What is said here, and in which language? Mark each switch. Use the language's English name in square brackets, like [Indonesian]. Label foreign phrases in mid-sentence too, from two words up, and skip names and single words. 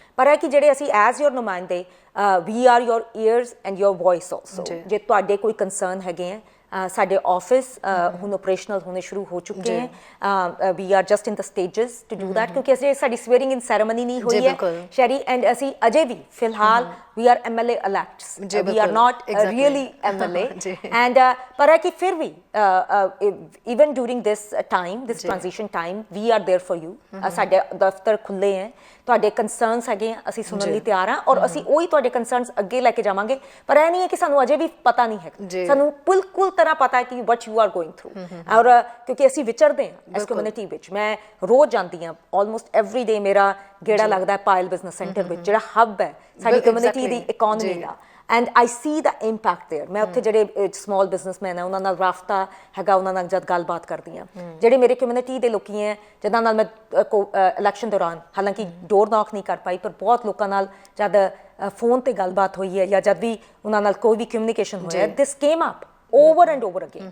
[Punjabi] ਪਰ ਹੈ ਕਿ ਜਿਹੜੇ ਅਸੀਂ [English] as your ਨੁਮਾਇੰਦੇ, we are your ears and your voice also। [Punjabi] ਜੇ ਤੁਹਾਡੇ ਕੋਈ ਕੰਸਰਨ ਹੈਗੇ ਹੈ, ਸਾਡੇ ਆਫਿਸ ਹੁਣ ਆਪਰੇਸ਼ਨਲ ਹੋਣੇ ਸ਼ੁਰੂ ਹੋ ਚੁੱਕੇ ਹੈ। [English] we are just in the stages to do that, [Punjabi] ਕਿਉਂਕਿ ਅਜੇ ਸਾਡੀ [English] swearing in ceremony [Punjabi] ਨਹੀਂ ਹੋਈ ਹੈ ਸ਼ੈਰੀ, ਐਂਡ ਅਸੀਂ ਅਜੇ ਵੀ ਫਿਲਹਾਲ [English] we are MLA elects, we are not really MLA, and [Punjabi] ਪਰ ਹੈ ਕਿ ਫਿਰ ਵੀ [English] even during this time, this transition time, we are there for you. [Punjabi] ਸਾਡੇ ਦਫ਼ਤਰ ਖੁੱਲੇ ਹੈ, ਤੁਹਾਡੇ ਕੰਸਰਨਸ ਹੈਗੇ ਅਸੀਂ ਸੁਣਨ ਲਈ ਤਿਆਰ ਹਾਂ, ਔਰ ਅਸੀਂ ਉਹੀ ਤੁਹਾਡੇ ਕੰਸਰਨਸ ਅੱਗੇ ਲੈ ਕੇ ਜਾਵਾਂਗੇ। ਪਰ ਇਹ ਨਹੀਂ ਹੈ ਕਿ ਸਾਨੂੰ ਅਜੇ ਵੀ ਪਤਾ ਨਹੀਂ ਹੈ, ਸਾਨੂੰ ਬਿਲਕੁਲ ਤਰ੍ਹਾਂ ਪਤਾ ਹੈ ਕਿ [English] what you are going through, [Punjabi] ਔਰ ਕਿਉਂਕਿ ਅਸੀਂ ਵਿਚਰਦੇ ਹਾਂ ਇਸ ਕਮਿਊਨਿਟੀ ਵਿੱਚ। ਮੈਂ ਰੋਜ਼ ਜਾਂਦੀ ਹਾਂ, [English] almost every day [Punjabi] ਮੇਰਾ ਗੇੜਾ ਲੱਗਦਾ ਹੈ ਪਾਇਲ ਬਿਜ਼ਨਸ ਸੈਂਟਰ ਵਿੱਚ, ਜਿਹੜਾ ਹੱਬ ਹੈ ਸਾਡੀ ਕਮਿਊਨਿਟੀ ਦੀ ਇਕਨੋਮੀ ਦਾ, [English] and I see the impact there. [Punjabi] ਮੈਂ ਉੱਥੇ ਜਿਹੜੇ [English] small businessman [Punjabi] ਹੈ ਉਹਨਾਂ ਨਾਲ ਰਾਬਤਾ ਹੈਗਾ, ਉਹਨਾਂ ਨਾਲ ਜਦ ਗੱਲਬਾਤ ਕਰਦੀ ਹਾਂ, ਜਿਹੜੇ ਮੇਰੇ ਕਮਿਊਨਿਟੀ ਦੇ ਲੋਕੀ ਹੈ ਜਿਨ੍ਹਾਂ ਨਾਲ ਮੈਂ ਇਲੈਕਸ਼ਨ ਦੌਰਾਨ ਹਾਲਾਂਕਿ [English] door knock [Punjabi] ਨਹੀਂ ਕਰ ਪਾਈ, ਪਰ ਬਹੁਤ ਲੋਕਾਂ ਨਾਲ ਜਦ ਫੋਨ ਤੇ ਗੱਲਬਾਤ ਹੋਈ ਹੈ ਜਾਂ ਜਦ ਵੀ ਉਹਨਾਂ ਨਾਲ ਕੋਈ ਵੀ ਕਮਿਊਨੀਕੇਸ਼ਨ ਹੋਇਆ, [English] this came up over and over again.